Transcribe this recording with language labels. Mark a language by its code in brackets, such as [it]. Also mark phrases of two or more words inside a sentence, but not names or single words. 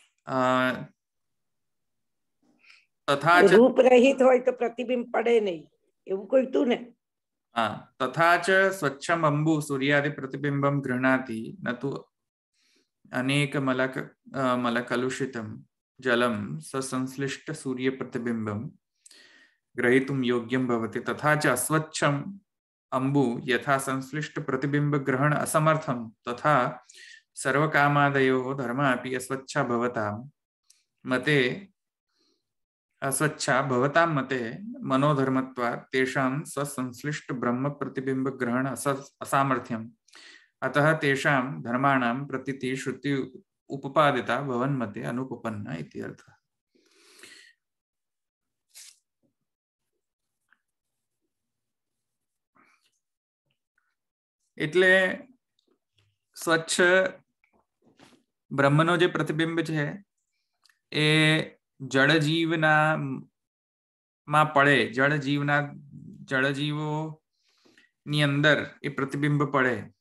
[gu] રૂપ રહિત હોય તો પ્રતિબિંબ પડે નહીં. એવું કીધું ને. [sa] हाँ, तथा च स्वच्छम अंबु सूर्यादि प्रतिबिंबम गृह्णाति न तु अनेक मलकलुषितम जलम ससंश्लिष्ट सूर्य प्रतिबिंबम ग्रहीतुम योग्यम भवति। तथा च अस्वच्छम अंबु यथा संश्लिष्ट प्रतिबिंब ग्रहण असमर्थम तथा सर्वकामादयो धर्मा अपि अस्वच्छा भवताम मते मनोधर्मत्वात् तेषां स्वसंश्लिष्ट ब्रह्म प्रतिबिंब ग्रहण असामर्थ्यम् अतः तेषां धर्माणां प्रतीति श्रुति उपपादिता भवन्मते अनुपपन्ना इति अर्थः। [gu] એટલે સ્વચ્છ બ્રહ્મનો જે પ્રતિબિંબ છે એ જળજીવના માં પડે, જળજીવો ની અંદર એ પ્રતિબિંબ પડે